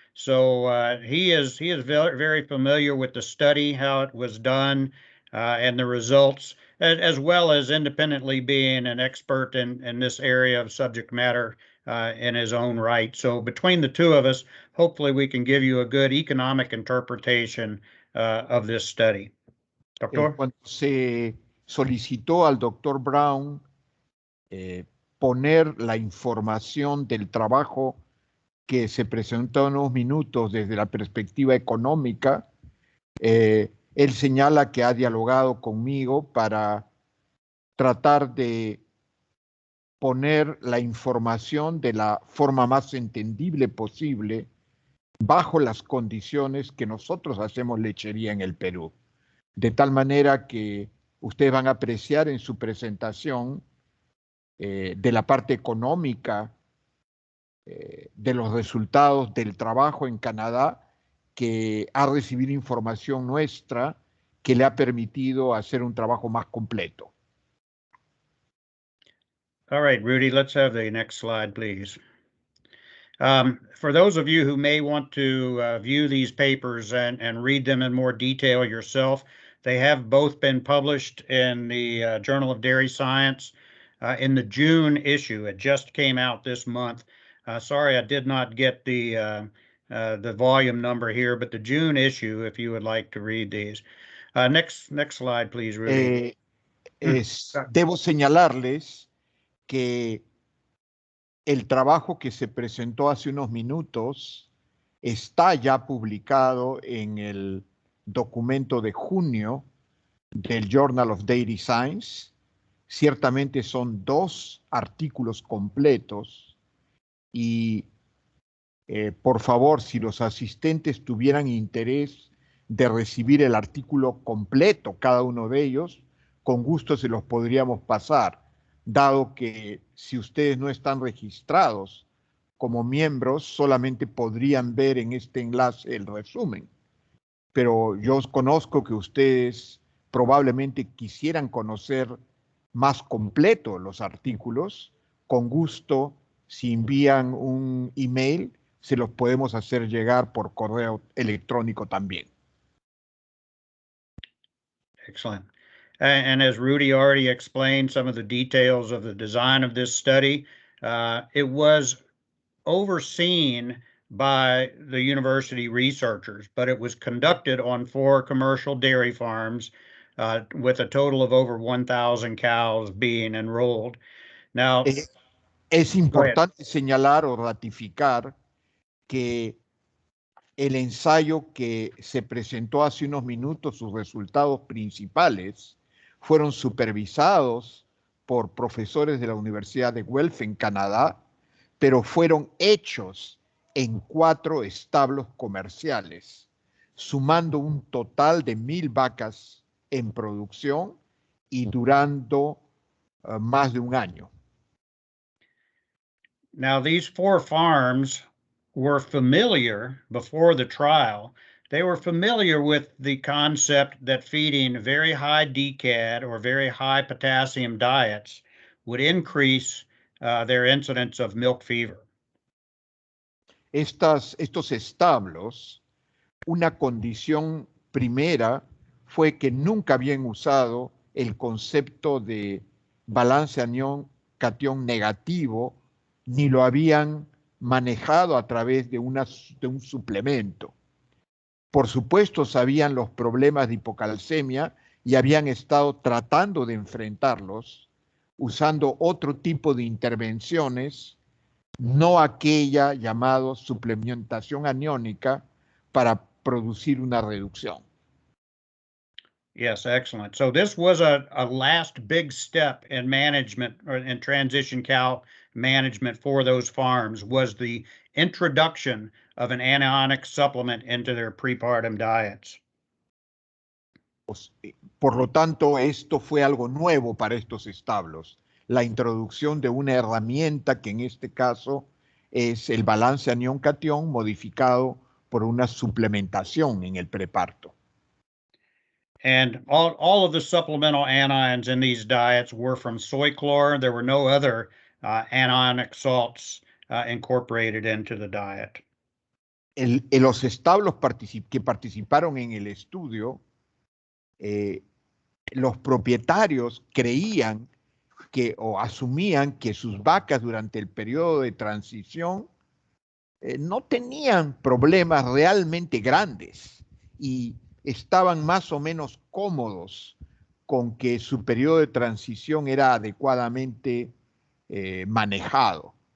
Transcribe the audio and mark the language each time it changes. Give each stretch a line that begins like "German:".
English: So he is very, very familiar with the study, how it was done, and the results, as well as independently being an expert in this area of subject matter in his own right. So between the 2 of us, hopefully we can give you a good economic interpretation of this study. Doctor?
Spanish: Cuando se solicitó al doctor Brown poner la información del trabajo que se presentó en unos minutos desde la perspectiva económica, él señala que ha dialogado conmigo para tratar de poner la información de la forma más entendible posible bajo las condiciones que nosotros hacemos lechería en el Perú. De tal manera que ustedes van a apreciar en su presentación de la parte económica de los resultados del trabajo en Canadá, que ha recibido información nuestra que le ha permitido hacer un trabajo más completo.
English: All right, Rudy, let's have the next slide, please. For those of you who may want to view these papers and read them in more detail yourself, they have both been published in the Journal of Dairy Science in the June issue. It just came out this month. Sorry, I did not get the volume number here, but the June issue, if you would like to read these. Next slide, please, Rudy.
Spanish: Debo señalarles que el trabajo que se presentó hace unos minutos está ya publicado en el documento de junio del Journal of Dairy Science. Ciertamente son 2 artículos completos y por favor, si los asistentes tuvieran interés de recibir el artículo completo, cada uno de ellos, con gusto se los podríamos pasar, dado que si ustedes no están registrados como miembros, solamente podrían ver en este enlace el resumen. Pero yo conozco que ustedes probablemente quisieran conocer más completo los artículos. Con gusto, si envían un email, se los podemos hacer llegar por correo electrónico también.
English: Excellent. And as Rudy already explained some of the details of the design of this study, it was overseen by the university researchers, but it was conducted on 4 commercial dairy farms with a total of over 1,000 cows being enrolled. Now,
Spanish: es importante señalar o ratificar que el ensayo que se presentó hace unos minutos, sus resultados principales, fueron supervisados por profesores de la Universidad de Guelph en Canadá, pero fueron hechos en 4 establos comerciales, sumando un total de 1,000 vacas en producción y durando más de un año.
English: Now, these 4 farms were familiar before the trial. They were familiar with the concept that feeding very high DCAD or very high potassium diets would increase their incidence of milk fever.
Spanish: Estos establos, una condición primera fue que nunca habían usado el concepto de balance anión-catión negativo, ni lo habían manejado a través de un suplemento. Por supuesto, sabían los problemas de hipocalcemia y habían estado tratando de enfrentarlos usando otro tipo de intervenciones, no aquella llamada suplementación aniónica para producir una reducción.
English: Yes, excellent. So this was a last big step in management or in transition cow management for those farms, was the introduction of an anionic supplement into their prepartum diets.
Spanish: Por lo tanto, esto fue algo nuevo para estos establos, la introducción de una herramienta que en este caso es el balance anión-catión modificado por una suplementación en el preparto.
English: And all of the supplemental anions in these diets were from soy chlor. There were no other anionic salts incorporated into the diet.
Spanish: Los establos que participaron en el estudio, los propietarios creían o asumían que sus vacas durante el periodo de transición no tenían problemas realmente grandes y estaban más o menos cómodos con que su periodo de transición era adecuadamente manejado.